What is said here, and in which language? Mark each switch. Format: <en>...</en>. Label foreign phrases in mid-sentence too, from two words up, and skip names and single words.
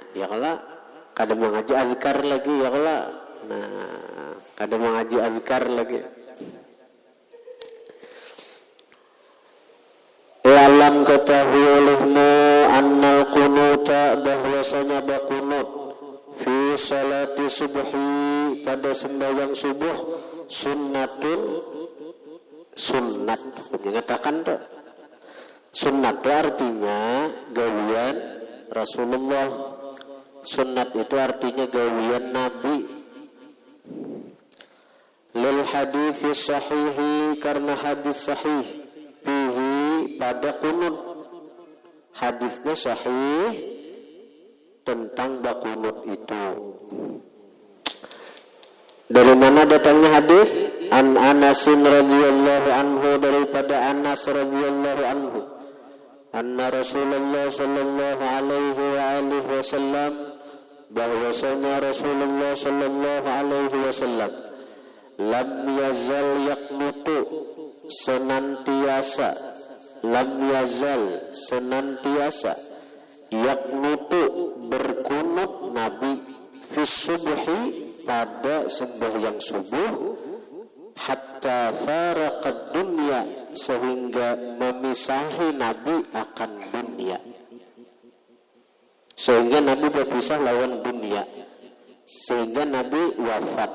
<bjn>Ya kalau kada mengaji azkar lagi ya kalau, kada mengaji azkar lagi. Alam ketahui olehmu</bjn> <ar>أن القنوت,</ar> <bjn>bahwasanya bakunut</bjn> <ar>في صلاة الصبح,</ar> <bjn>pada sembahyang subuh, sunnatun, sunnat. Mengatakan tu sunnat itu artinya gawian Rasulullah. Sunnat itu artinya gawian Nabi.</bjn> <ar>للحديث الصحيح,</ar> <bjn>karena hadis sahih, fihi, pada kunut. Hadisnya sahih tentang bakunut itu. Dari mana datangnya hadis?</bjn> <ar>عن أنس رضي الله عنه, daripada Anas رضي الله عنه. أن رسول الله صلى الله عليه وعلى آله وسلم, bahwasanya رسول الله صلى الله عليه وسلم لم يزل يقنت, senantiasa, لم يزل,</ar> <bjn>senantiasa, yaqnutu, berkunut Nabi,</bjn> <ar>في الصبح,</ar> <bjn>pada sembahyang subuh,</bjn> <ar>حتى فارق الدنيا,</ar> <bjn>sehingga memisahi Nabi akan dunia, sehingga Nabi berpisah lawan dunia, sehingga Nabi wafat.</bjn>